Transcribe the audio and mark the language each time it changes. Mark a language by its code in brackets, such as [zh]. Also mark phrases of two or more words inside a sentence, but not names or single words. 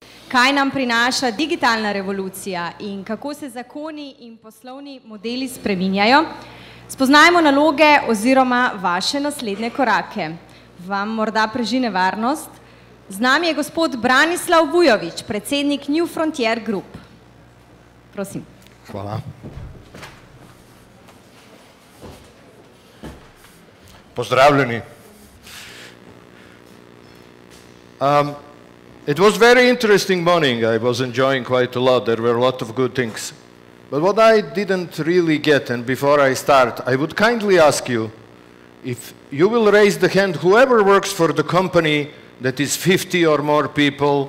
[sl] kaj nam prinaša digitalna revolucija in kako se zakoni in poslovni modeli spreminjajo, spoznajmo naloge oziroma vaše naslednje korake. Vam morda preži nevarnost? Z nami je gospod Branislav Vujović, predsednik New Frontier Group. Prosim. Hvala. Pozdravljeni. [en] It was very interesting morning. I was enjoying quite a lot. There were a lot of good things. But what I didn't really get, and before I start, I would kindly ask you if you will raise the hand, whoever works for the company that is 50 or more people.